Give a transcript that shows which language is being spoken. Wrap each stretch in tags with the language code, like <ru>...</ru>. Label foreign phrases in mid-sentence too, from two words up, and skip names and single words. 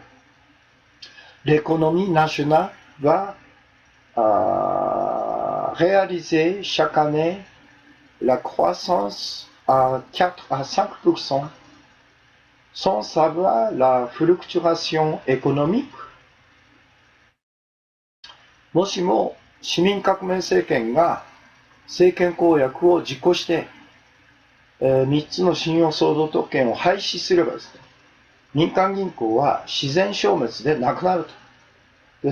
<fr>L'économie nationale va réaliser chaque année la croissance à 4 à 5% sans savoir la fluctuation économique.</fr> <ja>もしも市民革命政権が政権公約を実行して、3つの信用創造特権を廃止すればですね、民間銀行は自然消滅でなくなると。</ja>